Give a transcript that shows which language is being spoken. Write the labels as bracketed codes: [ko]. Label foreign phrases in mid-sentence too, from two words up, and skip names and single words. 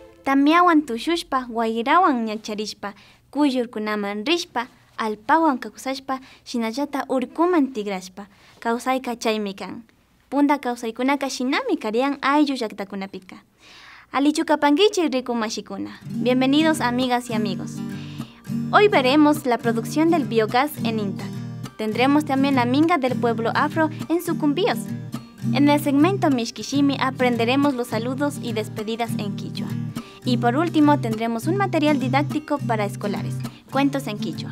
[qu] Tamiawan tushushpa, wayrawan ñakcharishpa, kuyurkunaman rishpa, alpawan kawsashpa, shinallata urkuman tigrashpa, kawsayka chaymi kan. Punta kawsaykunaka shinami kariyan ayllu llaktakunapika. Alichukapankichik riku mashikuna. [es] Bienvenidos amigas y amigos. Hoy veremos la producción del biogás en INTA. Tendremos también la minga del pueblo afro en Sucumbíos. En el segmento Mishkishimi aprenderemos los saludos y despedidas en quichua. Y por último tendremos un material didáctico para escolares, cuentos en quichua.